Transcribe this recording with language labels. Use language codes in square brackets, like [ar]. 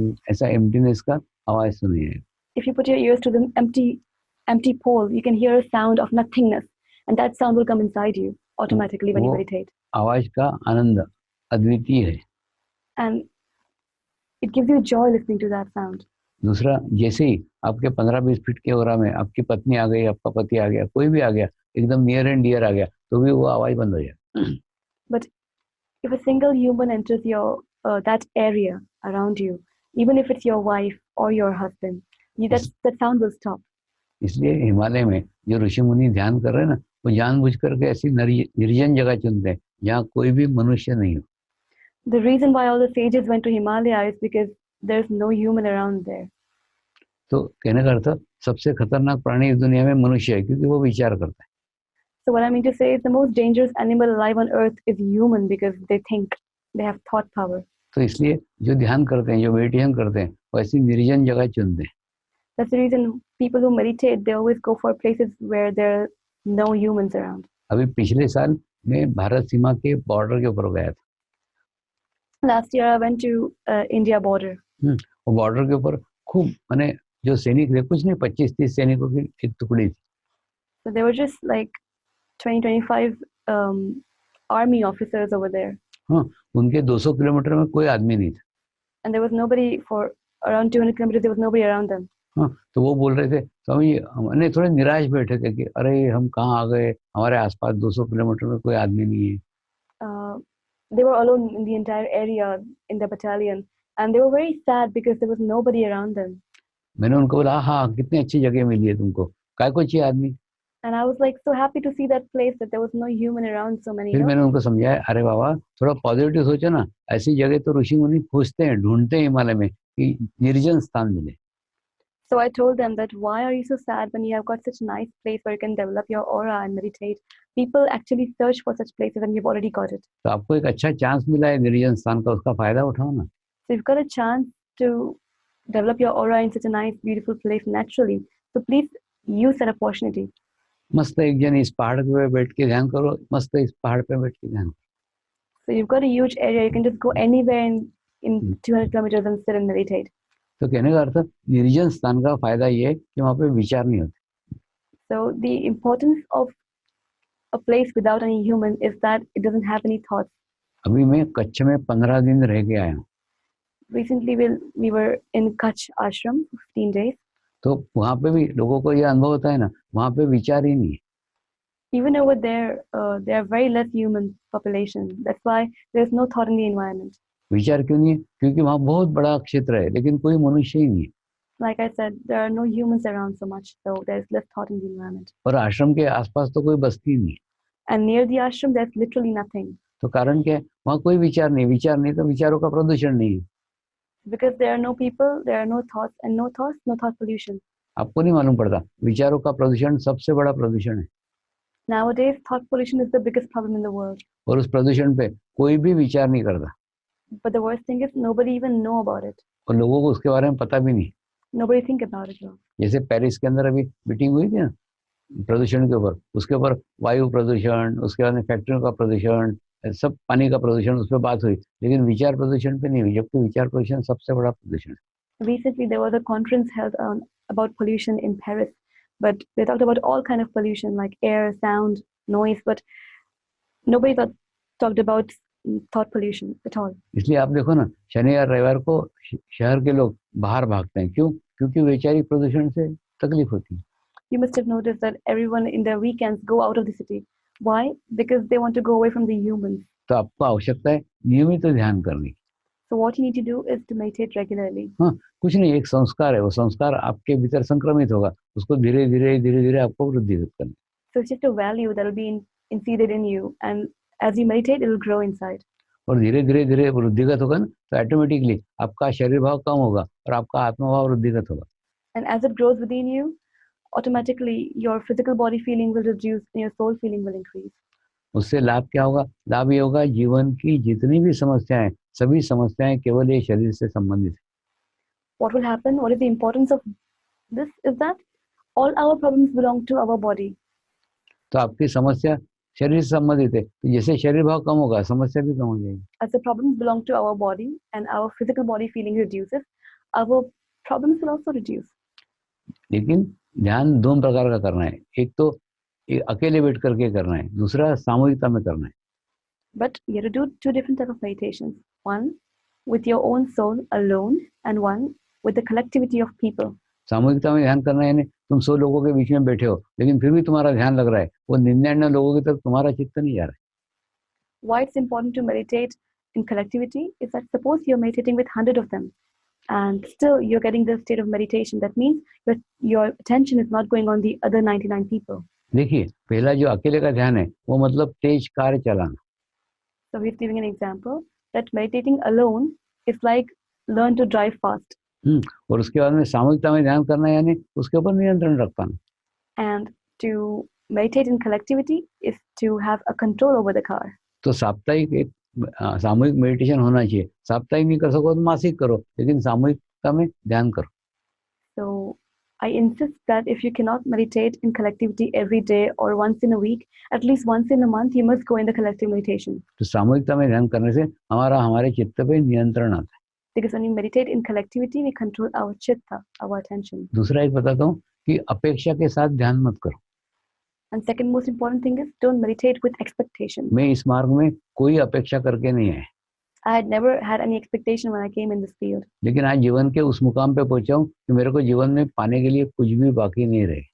[hi] ऐसा एम्प्टीनेस का आवाज सुनिए। [en] If you put your ears to the empty pole, you can hear a sound of nothingness, and that sound will come inside you automatically when you meditate. [hi] आवाज का आनंद अद्वितीय है। [en] And it gives you joy listening to that sound. [hi] दूसरा, जैसे ही आपके 15-20 feet के ओरा में आपकी पत्नी आ गई, आपका पति आ गया, कोई भी आ गया, एकदम [en] near and dear [hi] आ गया, तो भी वो आवाज बंद हो जाए। [en] But if a single human enters your that area around you, even if it's your wife or your husband, that sound will stop. [hi] इसलिए हिमालय में जो ऋषि मुनि ध्यान कर रहे हैं ना, वो जानबूझ करके ऐसी निर्जन जगह चुनते हैं जहाँ कोई भी मनुष्य नहीं हो। [en] The reason why all the sages went to Himalaya is because there's no human around there. [hi] तो कहने का अर्थ, सबसे खतरनाक प्राणी इस दुनिया में मनुष्य है, क्योंकि वो विचार करता है। [en] So what I mean to say is the most dangerous animal alive on earth is human because they think, they have thought power. [hi] तो इसलिए जो ध्यान करते हैं, जो मेडिटेशन करते हैं, वो ऐसी निर्जन जगह चुनते हैं। [en] That's the reason people who meditate, they always go for places where there are no humans around. [hi] अभी पिछले साल मैं भारत सीमा के बॉर्डर के ऊपर गया था। [en] Last year I went to India border. [hi] वो बॉर्डर के ऊपर खूब, माने जो सैनिक थे, कुछ नहीं, 25-30 सैनिकों की एक टुकड़ी थी। [en] So there were just like 20-25 army officers over there. [hi] हाँ, उनके 200 किलोमीटर में कोई आदमी नहीं था। [en] And there was nobody for around 200 kilometers. There was nobody around them. [hi] हाँ, तो वो बोल रहे थे, स्वामी हमने थोड़े निराश बैठे थे कि अरे हम कहाँ आ गए, हमारे आसपास 200 किलोमीटर में कोई आदमी नहीं है। [en] They were alone in the entire area in the battalion, and they were very sad because there was nobody around them. [hi] मैंने उनको बोला, हाँ कितनी अच्छी जगह मिली है तुमको, काय को चाहिए आदमी। [en] And I was like so happy to see that place that there was no human around, so many. [hi] फिर मैंने उनको समझाया, अरे बाबा थोड़ा पॉजिटिव सोचो ना, ऐसी जगह तो ऋषि मुनि खोजते हैं, ढूंढते हैं हिमालय में कि निर्जन स्थान मिले। [en] So I told them that why are you so sad when you have got such a nice place where you can develop your aura and meditate? People actually search for such places and you've already got it. [hi] तो आपको एक अच्छा chance मिला है निर्जन स्थान का, उसका फायदा उठाओ ना। [en] So you've got a chance to develop your aura in such a nice, beautiful place naturally. So please use that opportunity. [hi] मस्त एक जन इस पहाड़ पे बैठ के ध्यान करो, मस्त इस पहाड़ पे बैठ के ध्यान करो। [en] So you've got a huge area. You can just go anywhere in 200 kilometers and sit and meditate. [hi] तो कहने का अर्थ, निर्जन स्थान का फायदा ये है कि वहाँ पे विचार नहीं होते। [en] So the importance of a place without any human is that it doesn't have any thoughts. [hi] अभी मैं कच्छ में 15 दिन रह के आया हूँ। [en] Recently we were in Kutch ashram 15 days. [hi] तो वहाँ पे भी लोगों को ये अनुभव होता है ना, वहाँ पे विचार ही नहीं है। [en] Even over there, there are very less human population. That's why there's no thought in the environment. [hi] विचार क्यों नहीं है? क्योंकि वहाँ बहुत बड़ा क्षेत्र है, लेकिन कोई मनुष्य ही नहीं है। [en] Like I said, there are no humans around so much, so there's less thought in the environment. [hi] और आश्रम के आसपास तो कोई बस्ती नहीं है। [en] And near the ashram, there's literally nothing. [hi] तो कारण क्या है? वहाँ कोई विचार नहीं तो विचारों का प्रदूषण नहीं है। [en] Because there are no people, there are no thoughts, and no thoughts, no thought pollution. [hi] आपको नहीं मालूम पड़ता, विचारों का प्रदूषण सबसे बड़ा प्रदूषण है। [en] Nowadays, thought pollution is the biggest problem in the world. [hi] और उस प्रदूषण पे कोई भी विचार नहीं करता। [en] But the worst thing is nobody even know about it. [hi] और लोगों को उसके बारे में पता भी नहीं। [en] Nobody think about it. [hi] जैसे पेरिस के अंदर अभी मीटिंग हुई थी ना प्रदूषण के ऊपर, उसके ऊपर वायु प्रदूषण, उसके बाद में फैक्ट्रियों का प्रदूषण, सब पानी का प्रदूषण, उस पर बात हुई, लेकिन विचार प्रदूषण पे नहीं हुई, जबकि विचार प्रदूषण सबसे बड़ा प्रदूषण है। [en] Recently, there was a conference held about pollution in Paris, but they talked about all kind of pollution like air, sound, noise, but nobody talked about thought pollution at all. [hi] इसलिए आप देखो ना, शनि और रविवार को शहर के लोग बाहर भागते हैं, क्यों? क्योंकि वैचारिक प्रदूषण से तकलीफ होती है। [en] You must have noticed that everyone in their weekends go out of the city. Why? Because they want to go away from the humans. [hi] तो आपको आवश्यकता है नियमित ध्यान करने की। [en] So what you need to do is to meditate regularly. [hi] हाँ, कुछ नहीं, एक संस्कार है, वो संस्कार आपके भीतर संक्रमित होगा, उसको धीरे धीरे आपको वृद्धिगत करना। [en] So it's just a value that will be inseated in you, and as you meditate, it will grow inside. [hi] और धीरे धीरे वृद्धिगत होगा ना, तो ऑटोमेटिकली आपका शरीर भाव कम होगा और आपका आत्मा भाव वृद्धिगत होगा। [en] And as it grows within you, automatically your physical body feeling will reduce and your soul feeling will increase. [hi] उससे लाभ क्या होगा? लाभ ये होगा, जीवन की जितनी भी समस्याएं, सभी समस्याएं केवल ये शरीर से संबंधित है। [en] What will happen? What is the importance of this? Is that all our problems belong to our body. [hi] तो आपकी समस्या शरीर से संबंधित है, तो जैसे शरीर भाव कम होगा, समस्या भी कम हो जाएगी। [en] As the problems belong to our body and our physical body feeling reduces, our problems will also reduce. [hi] लेकिन ध्यान दो प्रकार का करना है, एक तो अकेले बैठ करके करना है, दूसरा सामूहिकता में करना है। [en] But you have to do two different type of meditations. One with your own soul alone, and one with the collectivity of people. [hi] सामूहिकता में ध्यान करना है, यानी तुम 100 लोगों के बीच में बैठे हो, लेकिन फिर भी तुम्हारा ध्यान लग रहा है, वो 99 लोगों की तरफ तुम्हारा चित्त नहीं जा रहा है। [en] Why it's important to meditate in collectivity is that suppose you're meditating with 100 of them, and still you're getting this state of meditation. That means your attention is not going on the other 99 people. [hi] देखिए, पहला जो अकेले का ध्यान है, वो मतलब तेज car चलाना। [en] So he's giving an example that meditating alone is like learn to drive fast. [hi] और उसके बाद में सामूहिकता में ध्यान करना, यानी उसके ऊपर नियंत्रण रख पाना। [en] And to meditate in collectivity is to have a control over the car. [hi] तो साप्ताहिक एक सामूहिक मेडिटेशन होना चाहिए। साप्ताहिक नहीं कर सको तो मासिक करो, लेकिन सामूहिकता में ध्यान करो। [en] So I insist that if you cannot meditate in collectivity every day or once in a week, at least once in a month, you must go in the collective meditation. [hi] तो सामूहिकता में ध्यान करने से हमारे चित्त पे नियंत्रण आता है। [en] Because when you meditate in collectivity, we control our chitta, our attention. [hi] दूसरा एक बताता हूँ कि अपेक्षा के साथ ध्यान मत करो। [en] And second most important thing is don't meditate with expectation. [hi] मैं इस मार्ग में कोई अपेक्षा करके नहीं आया। [en] I had never had any expectation when I came in this field. [hi] लेकिन आज जीवन के उस मुकाम पे पहुंचा हूँ कि मेरे को जीवन में पाने के लिए कुछ भी बाकी नहीं रहे।